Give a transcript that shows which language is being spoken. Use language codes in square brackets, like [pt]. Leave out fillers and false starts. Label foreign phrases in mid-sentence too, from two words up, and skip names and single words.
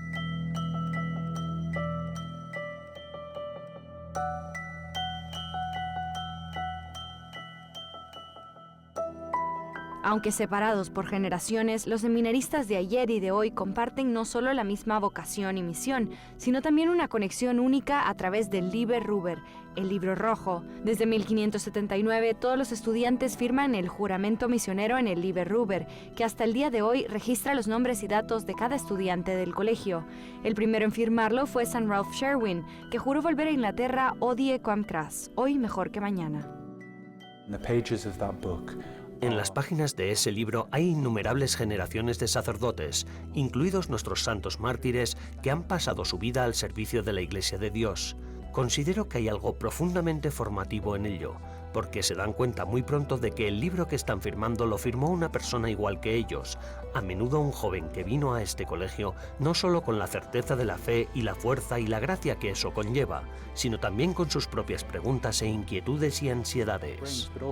[es] Aunque separados por generaciones, los seminaristas de ayer y de hoy comparten no solo la misma vocación y misión, sino también una conexión única a través del Liber Ruber, el libro rojo. Desde 1579, todos los estudiantes firman el juramento misionero en el Liber Ruber, que hasta el día de hoy registra los nombres y datos de cada estudiante del colegio. El primero en firmarlo fue San Ralph Sherwin, que juró volver a Inglaterra [la] odie quam cras, [es] hoy mejor que mañana. En las páginas de ese libro hay innumerables generaciones de sacerdotes, incluidos nuestros santos mártires que han pasado su vida al servicio de la Iglesia de Dios. Considero que hay algo profundamente formativo en ello, porque se dan cuenta muy pronto de que el libro que están firmando lo firmó una persona igual que ellos, a menudo un joven que vino a este colegio no solo con la certeza de la fe y la fuerza y la gracia que eso conlleva, sino también con sus propias preguntas e inquietudes y ansiedades.